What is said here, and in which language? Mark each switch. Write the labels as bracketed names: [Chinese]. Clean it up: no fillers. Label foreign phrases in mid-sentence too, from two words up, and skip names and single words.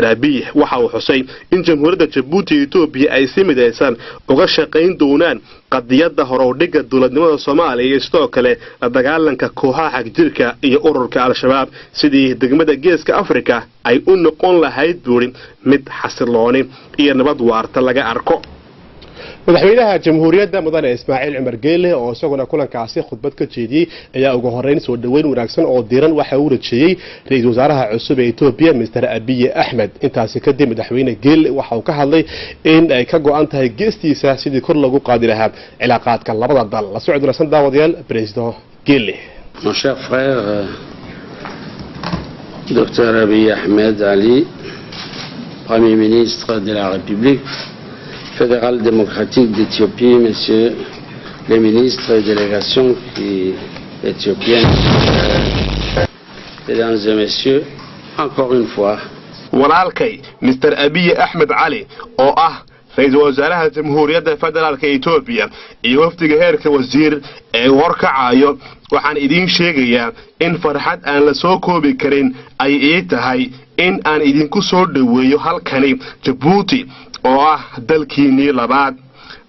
[Somali] Abiy waxa uu xusay in jamhuuriyadda Djibouti iyo Ethiopia ay si midaysan uga shaqayn doonaan qadiyadda horumarka dawladnimada Soomaaliya iyo sidoo kale la dagaalanka kooxaha xagjirka iyo ururka Al-Shabaab sidii degmada Geeska Afrika ay u noqon lahayd buuri mid xasilooni iyo nabad waarta laga arko madaxweynaha jamhuuriyadda mudane Ismaaciil Cumar Geele oo isaguna kulankaasi khudbad ka jeediyay ayaa ugu horeyn soo dhaweyn wanaagsan oo diiran waxa uu rajeeyay ra'iisul wasaaraha cusub ee Ethiopia Mr. Abiy Ahmed intaasi kadib madaxweyne Geele waxa uu ka hadlay in ay ka go'an tahay geestiisa sidii kor lagu qaadi lahaa cilaaqaadka labada dal la socod wanaagsan daawadayaal president Geele [French] mon cher frère Dr. Abiy Ahmed Ali Premier ministre de la République fédérale démocratique d'Éthiopie, messieurs les ministres et délégations éthiopiennes, mesdames et messieurs, encore une fois. [Somali] walaalkay Mr. Abiy Ahmed Ali oo ah ra'iisul wasaaraha jamhuuriyadda federaalka Ethiopia iyo wafdiga heerka wasiir ee warkacayo waxaan idin sheegayaa in farxad aan la soo koobi karin ay ii tahay in aan idinku soo dhaweeyo halkani Djibouti oo ah dalkiinii labaad